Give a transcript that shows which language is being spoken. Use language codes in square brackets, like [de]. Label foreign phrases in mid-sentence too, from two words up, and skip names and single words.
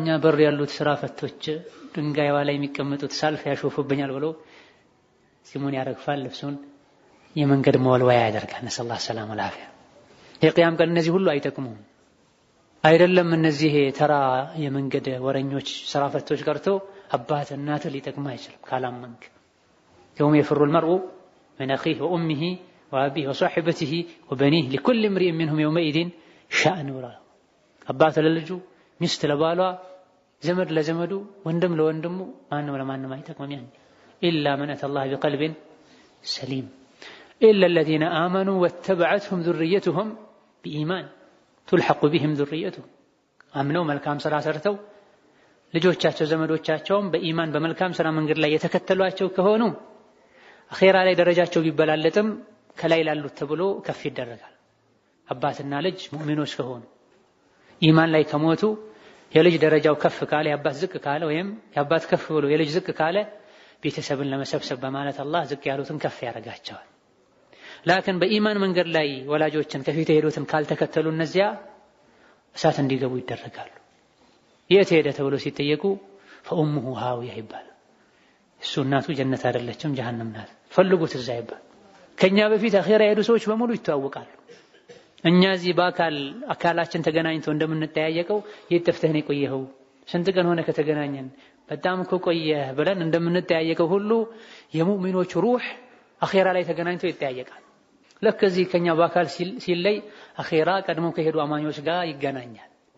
[am] በር ያሉት ስራ ፈቶች ድንጋይዋ ላይ የሚቀመጡት ሳልፍ ያሾፉብኛል ብሎ ጺሙን ያረግፋል፣ ልብሱን የመንገድ መወልወያ ያደርጋል። [ar] نسأل الله السلامة والعافية። [am] የቂያም ቀን እነዚህ ሁሉ አይጠቅሙም። አይደለም እነዚህ ተራ የመንገድ ወረኞች ስራ ፈቶች ቀርቶ አባት እናት ሊጠቅም አይችልም ካላመንክ። [ar] يوم يفر المرء من أخيه وأمه وأبيه وصاحبته وبنيه لكل امرئ منهم يومئذ شأن ولا [am] አባት ለልጁ ሚስት ለባሏ ዘመድ ለዘመዱ ወንድም ለወንድሙ ማንም ለማንም አይጠቅምም። ያን [ar] إلا من أتى الله بقلب سليم إلا الذين آمنوا واتبعتهم ذريتهم بإيمان تلحق بهم ذريتهم [am] አምነው መልካም ስራ ሰርተው ልጆቻቸው ዘመዶቻቸውም በኢማን በመልካም ስራ መንገድ ላይ የተከተሏቸው ከሆኑ አኺራ ላይ ደረጃቸው ቢበላለጥም ከላይ ላሉት ተብሎ ከፍ ይደረጋል። አባትና ልጅ ሙእሚኖች ከሆኑ ኢማን ላይ ከሞቱ የልጅ ደረጃው ከፍ ካለ የአባት ዝቅ ካለ ወይም የአባት ከፍ ብሎ የልጅ ዝቅ ካለ ቤተሰብን ለመሰብሰብ በማለት አላህ ዝቅ ያሉትን ከፍ ያደርጋቸዋል። ላኪን በኢማን መንገድ ላይ ወላጆችን ከፊት የሄዱትን ካልተከተሉ እነዚያ እሳት እንዲገቡ ይደረጋሉ። የት ሄደ ተብሎ ሲጠየቁ [ar] فأمه هاوية [am] ይባላል። እሱ እናቱ ጀነት አይደለችም ጀሃነም ናት ፈልጉት እዛ ይባል። ከኛ በፊት አኺራ የሄዱ ሰዎች በሙሉ ይተዋወቃሉ። እኛ እዚህ አካላችን ተገናኝቶ እንደምንጠያየቀው የጠፍተህ ነው ቆየኸው ስንት ቀን ሆነ ከተገናኘን በጣም እኮ ቆየህ ብለን እንደምንጠያየቀው ሁሉ የሙእሚኖች ሩህ አኺራ ላይ ተገናኝቶ ይጠያየቃል። ልክ እዚህ ከኛ በአካል ሲለይ አኺራ ቀድሞ ከሄዱ አማኞች ጋር ይገናኛል።